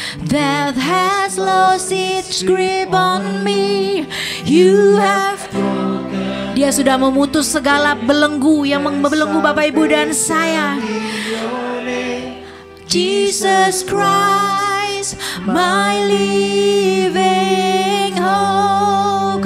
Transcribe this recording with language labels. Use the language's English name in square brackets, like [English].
[English] That has lost its grip on me. You have. [Indonesian] Dia sudah memutus segala belenggu yang membelenggu Bapak Ibu dan saya. [English] Jesus Christ, my living hope.